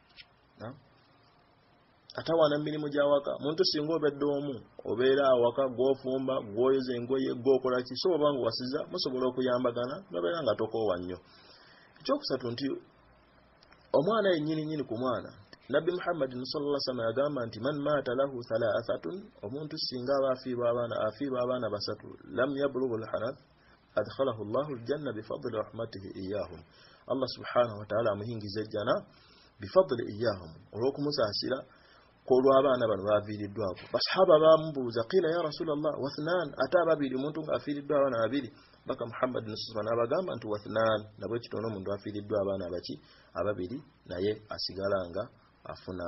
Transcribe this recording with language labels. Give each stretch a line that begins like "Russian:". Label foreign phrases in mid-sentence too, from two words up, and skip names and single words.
Ganda: atawaana mu mirimu gy'awaka muntu singa obedde omu obeera awaka gw'ofumba gw'oyoza engoye gw'okola ki so oba ng'owasiza musobola okuyambagana nobeera nga tokoowa nnyo ekyokusatu nti omwana yennyini ku mwana nabbi Muhammad
Arabic: صلى الله عليه وسلم
Ganda: yagamba nti
Arabic: من مات له ثلاثة
Ganda: omuntu singa afiirwa abaana basatu
Arabic: لم يبلغوا الحنث أدخله الله الجنة بفضل رحمته إياهم الله سبحانه وتعالى
Ganda: amuhingiza ejjana
Arabic: بفضل إياهم
Ganda: olw'okumusaasira kolwa abaana bano baviiriddwako basahaba bamubuuza
Arabic: قيل يا رسول الله
Ganda: wathnan ate ababiri omuntu ng'afiiriddwa abaana babiri baka Muhammad sallallahu n'abagamba nti wathnan nabwe kitono omuntu afiiriddwa abaana baki ababiri naye asigala nga afuna